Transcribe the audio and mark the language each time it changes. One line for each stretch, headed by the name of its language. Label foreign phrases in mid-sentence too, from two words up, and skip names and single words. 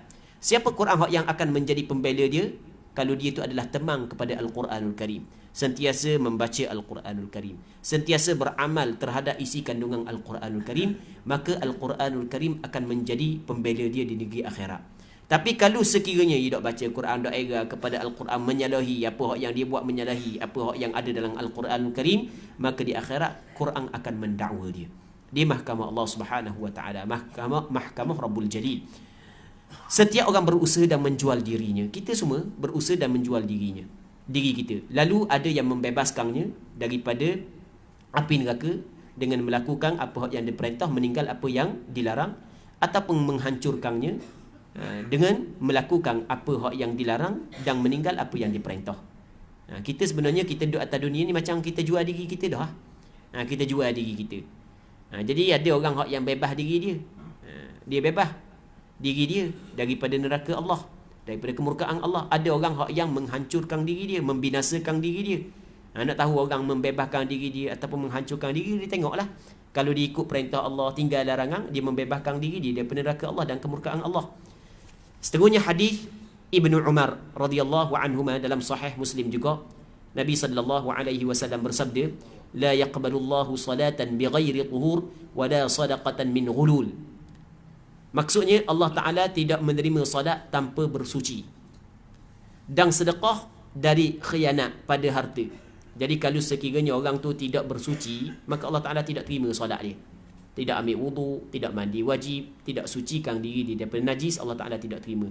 Malay: Siapa Quran yang akan menjadi pembela dia? Kalau dia itu adalah teman kepada Al-Quranul Karim, sentiasa membaca Al-Quranul Karim, sentiasa beramal terhadap isi kandungan Al-Quranul Karim, maka Al-Quranul Karim akan menjadi pembela dia di negeri akhirat. Tapi kalau sekiranya dia tak baca Quran, tak era kepada Al-Quran, menyalahi apa yang dia buat, menyalahi apa yang ada dalam Al-Quranul Karim, maka di akhirat Quran akan mendakwa dia di mahkamah Allah
Arabic: سبحانه وتعالى,
Malay: mahkamah
Arabic: رب الجليل.
Malay: Setiap orang berusaha dan menjual dirinya. Kita semua berusaha dan menjual diri kita. Lalu ada yang membebaskannya daripada api neraka dengan melakukan apa yang diperintah, meninggal apa yang dilarang, ataupun menghancurkannya dengan melakukan apa yang dilarang dan meninggal apa yang diperintah. Kita sebenarnya kita duduk atas dunia ni macam kita jual diri kita dah. Kita jual diri kita. Jadi ada orang yang bebas diri dia. Dia bebas diri dia daripada neraka Allah, daripada kemurkaan Allah. Ada orang yang menghancurkan diri dia, membinasakan diri dia. Nak tahu orang membebaskan diri dia ataupun menghancurkan diri dia, tengoklah. Kalau dia ikut perintah Allah, tinggal larangan, dia membebaskan diri dia daripada neraka Allah dan kemurkaan Allah. Seterusnya hadis Ibnu Umar
Arabic: رضي الله عنهما
Malay: dalam sahih Muslim juga, Nabi
Arabic: صلى الله عليه وسلم
Malay: bersabda,
Arabic: لا يقبل الله صلاة بغير طهور ولا صدقة من غلول.
Malay: Maksudnya Allah Ta'ala tidak menerima solat tanpa bersuci dan sedekah dari khianat pada harta. Jadi kalau sekiranya orang tu tidak bersuci, maka Allah Ta'ala tidak terima solat dia. Tidak ambil wudu, tidak mandi wajib, tidak sucikan diri dia daripada najis, Allah Ta'ala tidak terima.